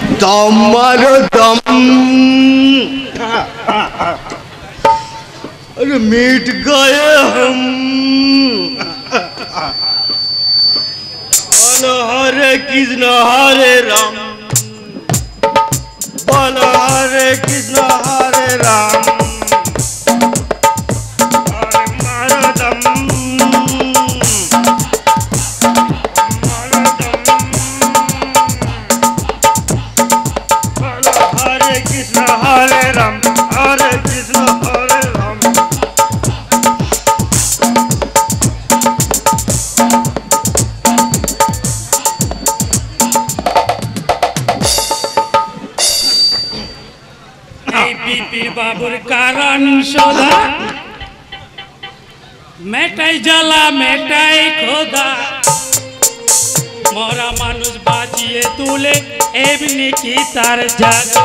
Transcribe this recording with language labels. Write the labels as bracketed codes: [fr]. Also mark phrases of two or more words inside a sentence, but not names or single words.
[hi] दम मारो दम। अरे मिट गए हम। बोलो हरे कृष्ण हरे राम, बोलो हरे कृष्ण हरे राम। हरे मारो दम, मारो दम। बोलो हरे कृष्ण हरे राम, हरे कृष्ण हरे राम। [bn] বিপির বাবুর কারণ সোধা, মেটাই জ্বালা মেটাই খোদা, মরা মানুষ বাঁচিয়ে তুলে এমনি কি তার জাদু।